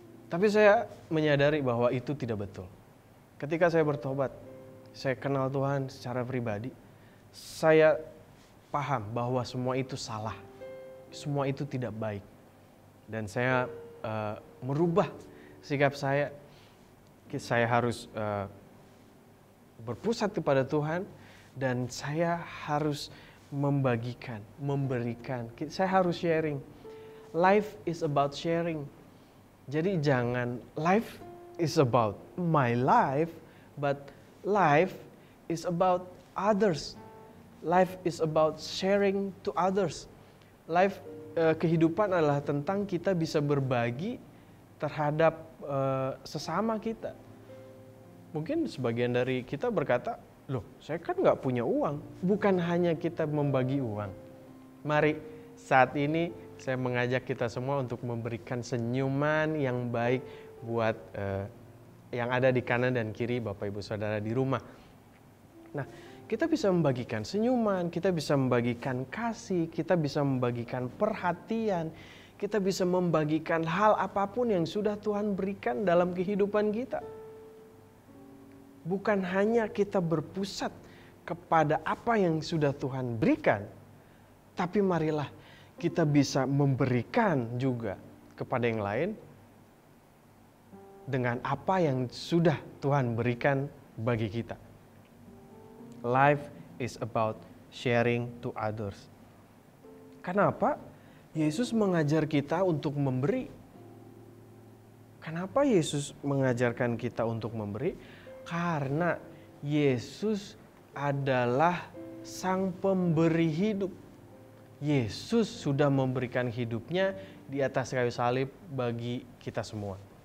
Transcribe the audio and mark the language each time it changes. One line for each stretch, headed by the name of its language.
Indonesian: Tapi saya menyadari bahwa itu tidak betul. Ketika saya bertobat, saya kenal Tuhan secara pribadi, saya paham bahwa semua itu salah, semua itu tidak baik. Dan saya merubah sikap saya. Saya harus berpusat kepada Tuhan dan saya harus membagikan, memberikan. Saya harus sharing.
English: Life is about sharing.
Indonesian: Jadi jangan
English: life is about my life, but life is about others. Life is about sharing to others.
Indonesian: Life, kehidupan adalah tentang kita bisa berbagi terhadap sesama kita. Mungkin sebagian dari kita berkata, loh saya kan gak punya uang. Bukan hanya kita membagi uang. Mari saat ini saya mengajak kita semua untuk memberikan senyuman yang baik buat yang ada di kanan dan kiri Bapak Ibu Saudara di rumah. Nah, kita bisa membagikan senyuman, kita bisa membagikan kasih, kita bisa membagikan perhatian, kita bisa membagikan hal apapun yang sudah Tuhan berikan dalam kehidupan kita. Bukan hanya kita berpusat kepada apa yang sudah Tuhan berikan, tapi marilah kita bisa memberikan juga kepada yang lain dengan apa yang sudah Tuhan berikan bagi kita.
English: Life is about sharing to others.
Indonesian: Kenapa Yesus mengajar kita untuk memberi? Kenapa Yesus mengajarkan kita untuk memberi? Karena Yesus adalah sang pemberi hidup. Yesus sudah memberikan hidupnya di atas kayu salib bagi kita semua.